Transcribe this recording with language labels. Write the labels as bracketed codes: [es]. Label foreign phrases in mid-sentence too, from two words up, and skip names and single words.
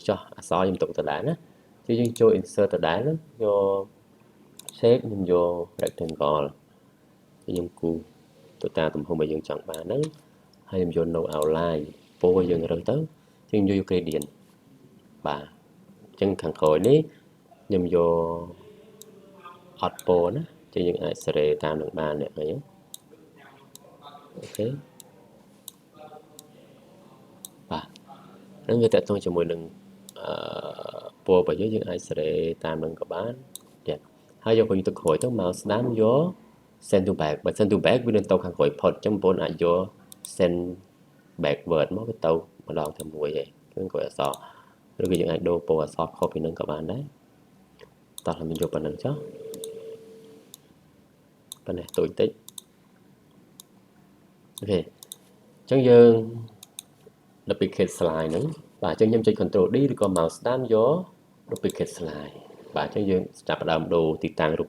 [km] ចោះអក្សរខ្ញុំទុកដដែលណាគឺយើងចូល insert ដដែលយក shape ខ្ញុំយក rectangle ខ្ញុំគូទៅតាមទំហំដែលយើងចង់បានហ្នឹងហើយខ្ញុំយក [en] no outline [km] ពណ៌យើងរើសទៅខ្ញុំយក gradient បាទអញ្ចឹងខាងក្រោយនេះខ្ញុំយកអត់ពណ៌ណាចឹងយើងអាចសេរីតាមនឹងបានអ្នកឃើញអូខេ បាទនឹងវាតកតងជាមួយនឹងពណ៌របស់យើងអាចសេរីតាមនឹងក៏បានទៀតហើយយកវិញទៅក្រោយទៅមកស្ដាំយក [en] send to back [km] បើ [en] send to back [km] វានឹងទៅខាងក្រោយផុតអញ្ចឹងបងប្អូនអាចយក [en] send backward [km] មកវាទៅម្ដងតែមួយឯងគឺក្រោយអក្សរឬក៏យើងអាចដូរពណ៌អក្សរខុសពីនឹងក៏បានដែរតោះខ្ញុំយកប៉ុណ្្នឹងចុះ ប៉ុណ្ណេះតូចតិចអូខេអញ្ចឹងយើង [en] duplicate slide [km] ហ្នឹងបាទអញ្ចឹងខ្ញុំចុច Ctrl D ឬក៏ mouse ស្ដាំយក [en] duplicate slide [km] បាទអញ្ចឹងយើងចាប់ផ្ដើមដូរទីតាំងរូប